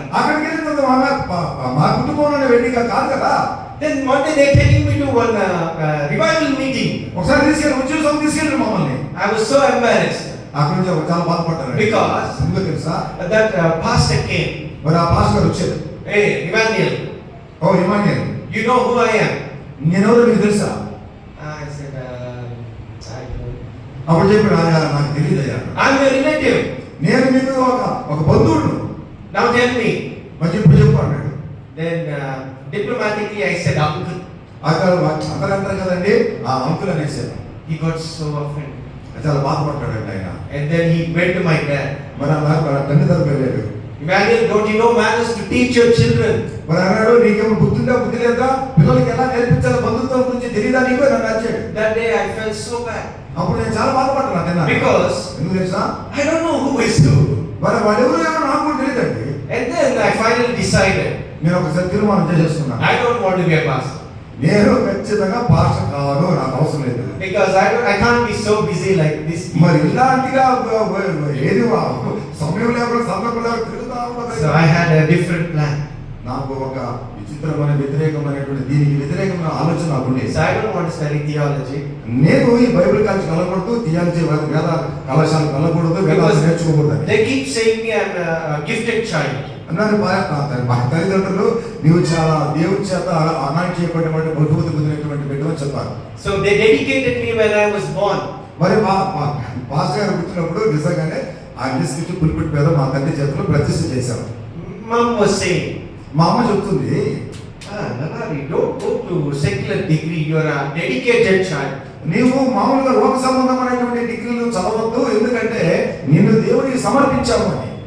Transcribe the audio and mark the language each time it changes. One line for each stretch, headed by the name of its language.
Telugu: అక్కడికి వెళ్ళిన మా కుటుంబంలోనే వెడ్డింగ్ కాదు కదా.
English: Then one day they're taking me to one revival meeting.
Telugu: ఒకసారి తీసుకెళ్ళి ఉద్యోగం తీసుకెళ్ళి మమ్మల్ని.
English: I was so embarrassed.
Telugu: అక్కడ నుంచి చాలా బాధపడ్డారు.
English: Because
Telugu: ఎందుకు తెలుసా?
English: that pastor came.
Telugu: మరి ఆ పాస్టర్ వచ్చారు.
English: Hey, Emmanuel.
Telugu: Oh Emmanuel,
English: You know who I am?
Telugu: నేనెవరో మీకు తెలుసా?
English: I said, I don't.
Telugu: అప్పుడు చెప్పాడు, నాకు తెలియదయ్యా,
English: I'm your relative.
Telugu: నేను మీకు ఒక బంధువుడు.
English: Now tell me.
Telugu: మరి చెప్పు అన్నాడు.
English: Then diplomatically I said uncle.
Telugu: అక్కడ అంటారు కదండి, ఆ uncle అనేసారు.
English: He got so offended.
Telugu: చాలా బాధపడ్డాడు ఆయన.
English: And then he went to my dad.
Telugu: మరి అలా తండ్రి తరపు వెళ్ళాడు.
English: Emmanuel, don't you know manners to teach your children?
Telugu: మరి అన్నాడు, నీకేమో బుద్ధి లేదా, పిల్లలకి ఎలా నేర్పించాలి బంధుత్వం గురించి తెలియదా నీకు అని నచ్చాడు.
English: That day I felt so bad.
Telugu: అప్పుడు నేను చాలా బాధపడ్డాను.
English: Because
Telugu: ఎందుకు తెలుసా?
English: I don't know who is who.
Telugu: మరి వాడెవరు ఏమో నాకు కూడా తెలియదండి.
English: And then I finally decided,
Telugu: నేను ఒకసారి తీర్మానం చేసేసుకున్నాను,
English: I don't want to be a pastor.
Telugu: నేను ఖచ్చితంగా పాస్టర్ కావాలి, నాకు అవసరం లేదు.
English: Because I can't be so busy like this.
Telugu: మరి ఇలాంటిగా ఏది సమయం లేకుండా సందర్భం లేకుండా తిరుగుతా
English: So I had a different plan.
Telugu: నాకు ఒక విచిత్రమైన వ్యతిరేకమైనటువంటి దీనికి వ్యతిరేకమైన ఆలోచన నాకు ఉండేది.
English: So I don't want to study theology.
Telugu: నేను ఈ బైబిల్ కాలేజ్ వెళ్ళకూడదు, థియాలజీ వేద కళాశాలకు వెళ్ళకూడదు, వేదాలు నేర్చుకోకూడదు.
English: They keep saying me I'm a gifted child.
Telugu: అన్నారు మా తల్లిదండ్రులు, నీవు చాలా దేవుడి చేత అనాయింట్ చేయబడినటువంటి బహుమతి పొందినటువంటి బిడ్డని చెప్పారు.
English: So they dedicated me when I was born.
Telugu: మరి మా పాస్టర్ గారు పుట్టినప్పుడు నిజంగానే ఆ తీసుకొచ్చి పులిపిట్ మీద మా తండ్రి చేతిలో ప్రతిష్ఠ చేశారు.
English: Mom was saying,
Telugu: మా అమ్మ చెప్తుంది,
English: Nalari, don't go to secular degree, you are a dedicated child.
Telugu: నీవు మామూలుగా లోక సంబంధమైనటువంటి డిగ్రీలు చదవద్దు, ఎందుకంటే నిన్ను దేవుడికి సమర్పించావు అని.